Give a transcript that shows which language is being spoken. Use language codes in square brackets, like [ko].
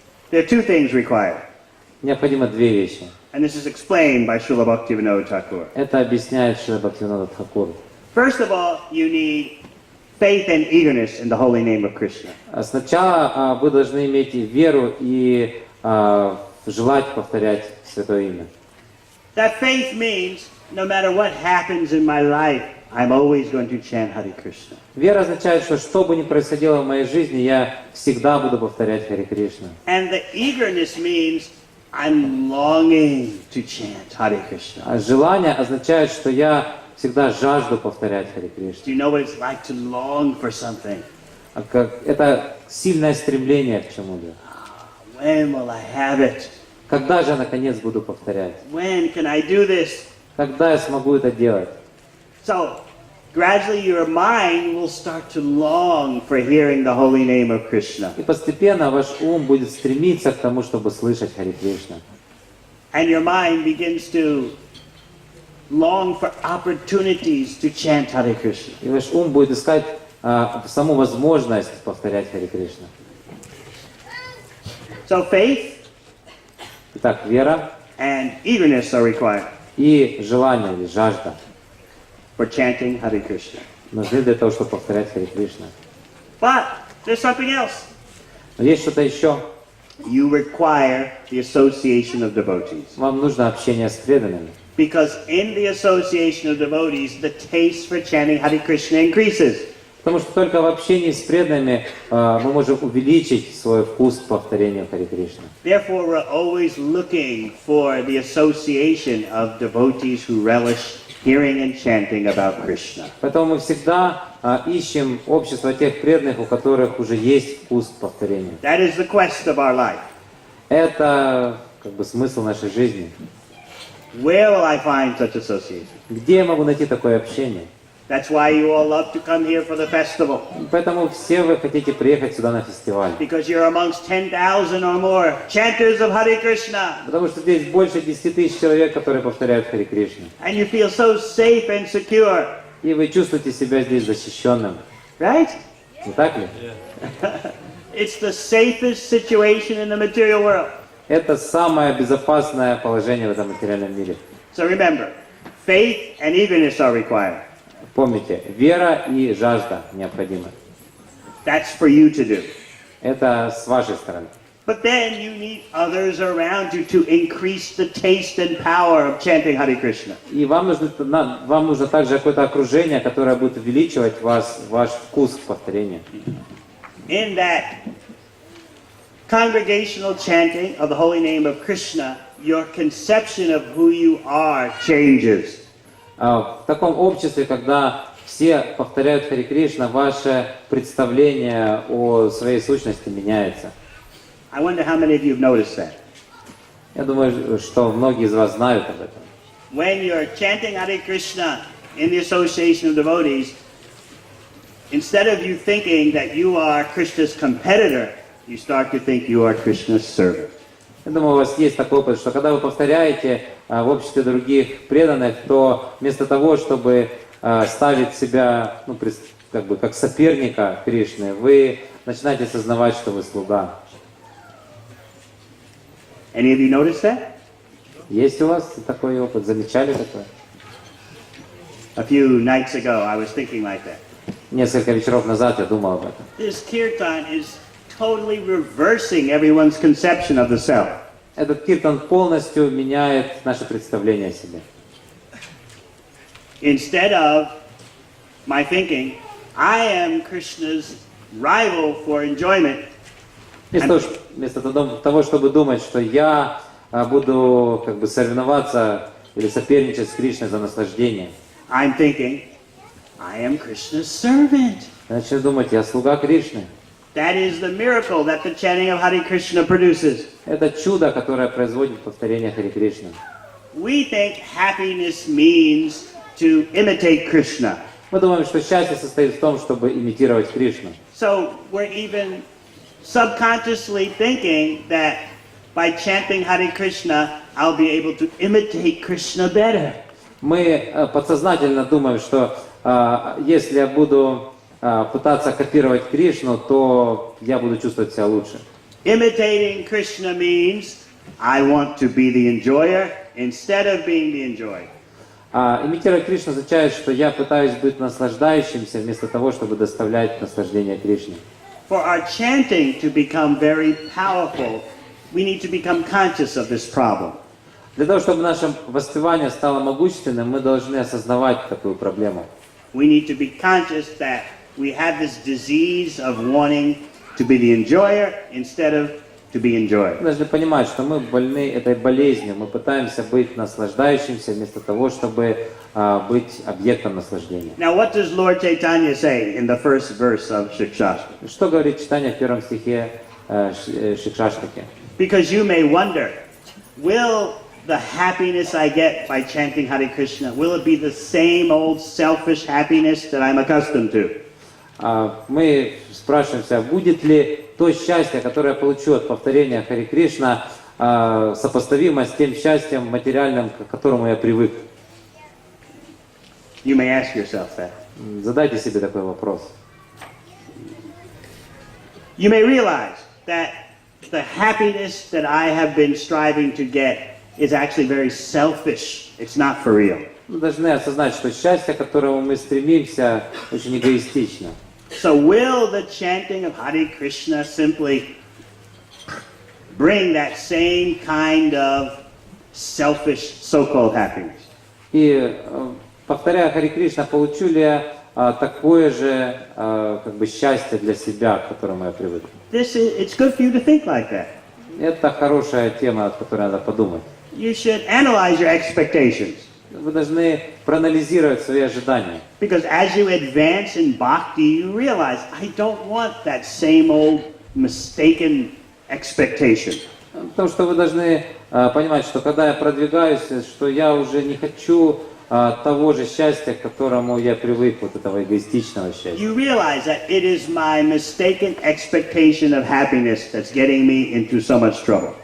[en] There are two things required. [ru] Необходимо две вещи. [en] And this is explained by Srila Bhaktivinoda Thakur. [ru] Это объясняет Шрила Бхактивинода Тхакур. [en] First of all, you need faith and eagerness in the holy name of Krishna. [ru] Сначала вы должны иметь веру и желать повторять Святое Имя. [en] That faith means no matter what happens in my life, I'm always going to chant Hare Krishna. [ru] Вера означает, что бы ни происходило в моей жизни, я всегда буду повторять Харе Кришна. [en] And the eagerness means I'm longing to chant Hare Krishna. [ru] А желание означает, что я всегда жажду повторять Харе Кришна. [en] Do you know what it's like to long for something? [ru] Это сильное стремление к чему-то. [en] When will I have it? [ru] Когда же я наконец буду повторять? [en] When can I do this? [ru] Когда я смогу это делать? [en] So, gradually your mind will start to long for hearing the holy name of Krishna. [ru] И постепенно ваш ум будет стремиться к тому, чтобы слышать Харе Кришна. [en] And your mind begins to long for opportunities to chant Hare Krishna. [ru] И ваш ум будет искать саму возможность повторять Харе Кришна. [en] So faith [ru] Итак, вера [en] and eagerness are required [ru] и желание или жажда [en] for chanting Hare Krishna. [ru] нужны для того, чтобы повторять Харе Кришна. [en] But there's something else. [ru] Но есть что-то еще. [en] You require the association of devotees. [ru] Вам нужно общение с преданными. [en] Because in the association of devotees, the taste for chanting Hare Krishna increases. [ru] Потому что только в общении с преданными мы можем увеличить свой вкус к повторению Хари Кришны. [en] Therefore, we're always looking for the association of devotees who relish hearing and chanting about Krishna. [ru] Поэтому мы всегда ищем общество тех преданных, у которых уже есть вкус к повторению. [en] That is the quest of our life. [ru] Это как бы смысл нашей жизни. [en] Where will I find such association? [ru] Где я могу найти такое общение? [en] That's why you all love to come here for the festival. [ru] Поэтому все вы хотите приехать сюда на фестиваль. [en] Because you're amongst 10,000 or more chanters of Hare Krishna. [ru] Потому что здесь больше 10 тысяч человек, которые повторяют Хари Кришну. [en] And you feel so safe and secure. [ru] И вы чувствуете себя здесь защищенным. [en] Right? [ru] Не так ли? [en] It's the safest situation in the material world. [ru] Это самое безопасное положение в этом материальном мире. [en] So remember, faith and eagerness are required. [ru] Помните, вера и жажда необходимы. [en] That's for you to do. [ru] Это с вашей стороны. [en] But then you need others around you to increase the taste and power of chanting Hare Krishna. [ru] И вам нужно также какое-то окружение, которое будет увеличивать ваш вкус к повторению. [en] In that congregational chanting of the holy name of Krishna, your conception of who you are changes. [ru] В таком обществе, когда все повторяют Хари Кришна, ваше представление о своей сущности меняется. [en] I wonder how many of you have noticed that. [ru] Я думаю, что многие из вас знают об этом. [en] When you're chanting Hare Krishna in the association of devotees, instead of you thinking that you are Krishna's competitor, you start to think you are Krishna's servant. [ru] Я думаю, у вас есть такой опыт, что когда вы повторяете в обществе других преданных, то вместо того, чтобы ставить себя, как соперника Кришны, вы начинаете осознавать, что вы слуга. [en] Any of you noticed that? [ru] Есть у вас такой опыт? Замечали такое? [en] A few nights ago, I was thinking like that. [ru] Несколько вечеров назад я думал об этом. [en] This kirtan is totally reversing everyone's conception of the self. [ru] Этот киртан полностью меняет наше представление о себе. [en] Instead of my thinking, I am Krishna's rival for enjoyment. [ru] Вместо того, чтобы думать, что я буду соревноваться или соперничать с Кришной за наслаждение, [en] I'm thinking, I am Krishna's servant. [ru] я начну думать, я слуга Кришны. [en] That is the miracle that the chanting of Hare Krishna produces. [ru] Это чудо, которое производит повторение Хари Кришны. [en] We think happiness means to imitate Krishna. [ru] Мы думаем, что счастье состоит в том, чтобы имитировать Кришну. [en] So we're even subconsciously thinking that by chanting Hare Krishna, I'll be able to imitate Krishna better. [ru] Мы подсознательно думаем, что если я буду пытаться копировать Кришну, то я буду чувствовать себя лучше. [en] Imitating Krishna means I want to be the enjoyer instead of being the enjoyed. [ru] Имитировать Кришну означает, что я пытаюсь быть наслаждающимся вместо того, чтобы доставлять наслаждение Кришне. [en] For our chanting to become very powerful, we need to become conscious of this problem. [ru] Для того, чтобы наше воспевание стало могущественным, мы должны осознавать такую проблему. [en] We need to be conscious that we have this disease of wanting to be the enjoyer instead of to be enjoyed. [ru] Мы должны понимать, что мы больны этой болезнью. Мы пытаемся быть наслаждающимся вместо того, чтобы быть объектом наслаждения. [en] Now, what does Lord Chaitanya say in the first verse of Shikshashtaka? [ru] Что говорит читание в первом стихе Шикшаштаки? [en] Because you may wonder, will the happiness I get by chanting Hare Krishna, will it be the same old selfish happiness that I'm accustomed to? [ru] Мы спрашиваемся, будет ли то счастье, которое я получу от повторения Хари Кришна, сопоставимо с тем счастьем материальным, к которому я привык? [en] You may ask yourself that. [ru] Задайте себе такой вопрос. [en] You may realize that the happiness that I have been striving to get is actually very selfish. It's not for real. [ru] Мы должны осознать, что счастье, к которому мы стремимся, очень эгоистично. [en] So will the chanting of Hare Krishna simply bring that same kind of selfish so-called happiness? [ru] И повторяя Хари Кришна, получу ли я такое же как бы счастье для себя, к которому я привык. [en] It's good for you to think like that. [ru] Это хорошая тема, от которой надо подумать. [en] You should analyze your expectations. [ru] Вы должны проанализировать свои ожидания. [en] Because as you advance in bhakti, you realize, I don't want that same old mistaken expectation. [ru] Потому что вы должны понимать, что когда я продвигаюсь, что я уже не хочу того же счастья, к которому я привык, вот этого эгоистичного счастья. [en] You realize that it is my mistaken expectation of happiness that's getting me into so much trouble.